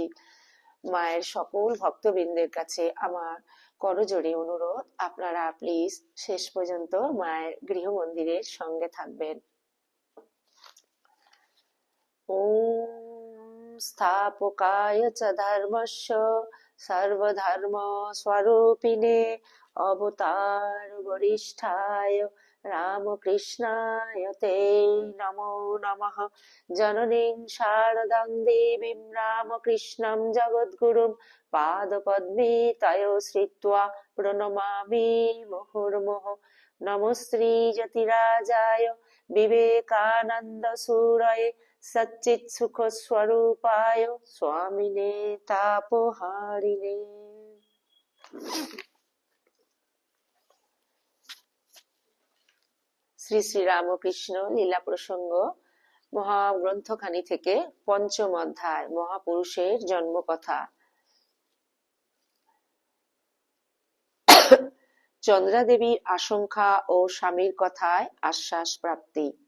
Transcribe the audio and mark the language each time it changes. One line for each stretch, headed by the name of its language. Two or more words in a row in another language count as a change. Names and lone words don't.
Bangla: মায়ের সকল ভক্তবৃন্দের কাছে আমার করজোড়ে অনুরোধ, আপনারা প্লিজ শেষ পর্যন্ত মায়ের গৃহ মন্দিরের সঙ্গে থাকবেন।
Sanskrit: ওম স্থাপকায় চ ধর্মস্য সর্বধর্ম স্বরূপিণে অবতার বরিষ্ঠায় রামকৃষ্ণায় তে নমো নমঃ। জননীং শারদাং দেবীং রামকৃষ্ণং জগদ্গুরুং পাদপদ্মে তয়ো শ্রিত্বা প্রণমামি মুহুর্মুহুঃ। নমস্ত্রী যতিরাজায় বিবেকানন্দ সুরয়ে সচ্চিৎ সুখ স্বরূপায় স্বামিনে তাপহারিণে।
Bangla: শ্রী শ্রী রামকৃষ্ণ লীলা প্রসঙ্গ মহাগ্রন্থখানি থেকে পঞ্চম অধ্যায় মহাপুরুষের জন্মকথা। চন্দ্রা দেবীর আশঙ্কা ও স্বামীর কথায় আশ্বাস প্রাপ্তি।